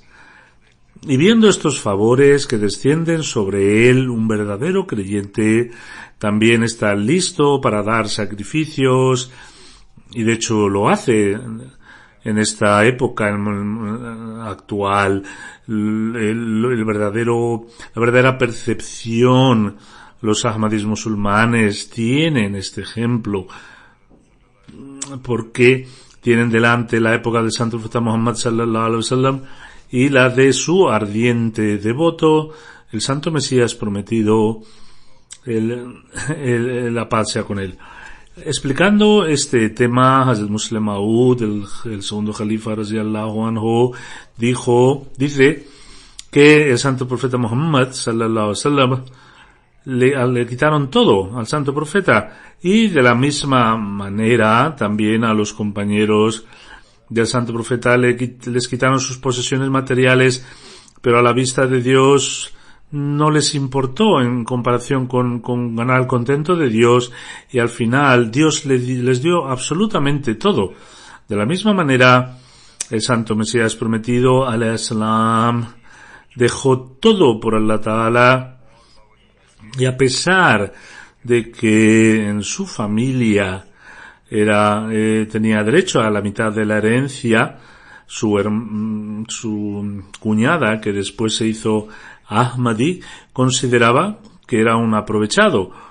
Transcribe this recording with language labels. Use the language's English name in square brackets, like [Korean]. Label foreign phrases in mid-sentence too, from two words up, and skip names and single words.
[Spanish] Y viendo estos favores que descienden sobre él, un verdadero creyente también está listo para dar sacrificios, y de hecho lo hace en esta época actual. La verdadera percepción, los ahmadis musulmanes tienen este ejemplo, porque tienen delante la época del Santo Profeta Muhammad [Arabic] صلى الله عليه وسلم [Spanish] y la de su ardiente devoto, el Santo Mesías prometido, la paz sea con él. Explicando este tema, Hazrat Musleh Maud, el segundo califa [Arabic] رضي الله عنه, [Spanish] dice que el Santo Profeta Muhammad [Arabic] صلى الله عليه وسلم [Spanish] le quitaron todo al Santo Profeta, y de la misma manera también a los compañeros del Santo Profeta les quitaron sus posesiones materiales, pero a la vista de Dios no les importó en comparación con ganar el contento de Dios, y al final Dios les dio absolutamente todo. De la misma manera, el Santo Mesías prometido, [Arabic] عليه السلام, [Spanish] dejó todo por [Arabic] الله تعالى, [Spanish] y a pesar de que en su familia tenía derecho a la mitad de la herencia, su cuñada, que después se hizo Ahmadi, consideraba que era un aprovechado.